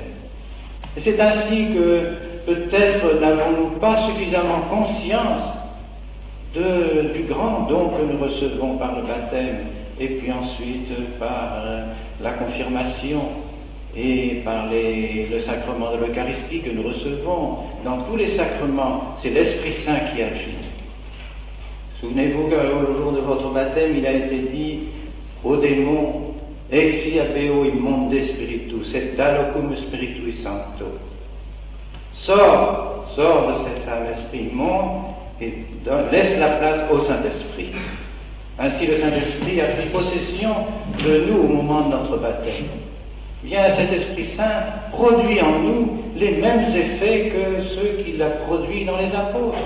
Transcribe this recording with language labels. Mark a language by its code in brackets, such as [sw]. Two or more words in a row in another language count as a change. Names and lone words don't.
[fr] Et c'est ainsi que peut-être n'avons-nous pas suffisamment conscience du grand don que nous recevons par le baptême, et puis ensuite par la confirmation et par le sacrement de l'Eucharistie que nous recevons. Dans tous les sacrements, c'est l'Esprit Saint qui agit. Souvenez-vous qu'au jour de votre baptême, il a été dit aux démons, [la] exi apeo immonde spiritus, et dalocum spiritui sancto. [fr] Sors de cette âme esprit immonde et laisse la place au Saint-Esprit. Ainsi le Saint-Esprit a pris possession de nous au moment de notre baptême. Bien, cet Esprit Saint produit en nous les mêmes effets que ceux qu'il a produits dans les apôtres.